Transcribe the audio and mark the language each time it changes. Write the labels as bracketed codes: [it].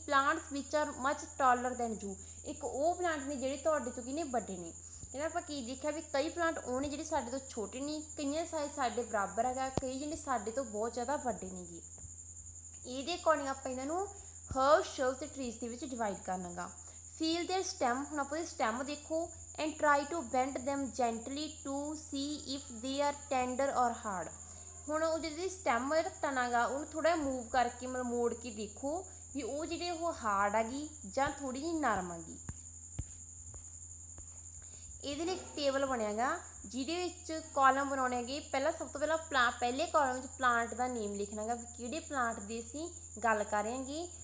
[en] Plants which are much taller than you. [pa] ਇੱਕ ਉਹ plant ਨੇ ਜਿਹੜੇ ਤੁਹਾਡੇ ਤੋਂ ਕੀ ਨੇ ਵੱਡੇ ਨੇ। ਕਹਿੰਦਾ ਆਪਾਂ ਕੀ ਦੇਖਿਆ ਵੀ ਕਈ ਪਲਾਂਟ ਉਹ ਨੇ ਜਿਹੜੇ ਸਾਡੇ ਤੋਂ ਛੋਟੇ ਨੇ, ਕਈਆਂ ਸਾਈਜ਼ ਸਾਡੇ ਬਰਾਬਰ ਹੈਗਾ, ਕਈ ਜਿਹੜੇ ਸਾਡੇ ਤੋਂ ਬਹੁਤ ਜ਼ਿਆਦਾ ਵੱਡੇ ਨੇਗੇ। ਇਹਦੇ ਅਕੋਰਡਿੰਗ ਆਪਾਂ ਇਹਨਾਂ ਨੂੰ ਹਰਬ, ਸ਼ਰਬਸ ਅਤੇ ਟਰੀਜ਼ ਦੇ ਵਿੱਚ ਡਿਵਾਈਡ ਕਰਨਾ ਗਾ। [en] Feel their stem. [pa] ਹੁਣ ਆਪਾਂ ਉਹਦੇ ਸਟੈਮ ਦੇਖੋ [en] and try to bend them gently to see if they are tender or hard। [pa] ਹੁਣ ਉਹ ਜਿਹੜੀ ਸਟੈਮ ਜਿਹੜਾ ਤਣਾ ਗਾ ਉਹਨੂੰ ਥੋੜਾ ਮੂਵ ਕਰਕੇ ਮਤਲਬ ਮੋੜ ਕੇ ਦੇਖੋ ਵੀ ਉਹ ਜਿਹੜੇ ਉਹ ਹਾਰਡ ਹੈਗੀ ਜਾਂ ਥੋੜੀ ਜਿਹੀ ਨਰਮ ਹੈਗੀ। ਇਹਦੇ ਲਈ ਇੱਕ ਟੇਬਲ ਬਣਿਆ ਗਾ ਜਿਹਦੇ ਵਿੱਚ ਕਾਲਮ ਬਣਾਉਣੇ ਹੈਗੇ। ਪਹਿਲਾਂ ਸਭ ਤੋਂ ਪਹਿਲਾਂ ਪਹਿਲੇ ਕਾਲਮ ਵਿੱਚ ਪਲਾਂਟ ਦਾ ਨੇਮ ਲਿਖਣਾ ਗਾ ਵੀ ਕਿਹੜੇ ਪਲਾਂਟ ਦੀ ਅਸੀਂ ਗੱਲ ਕਰ ਰਹੇ ਹਾਂਗੇ।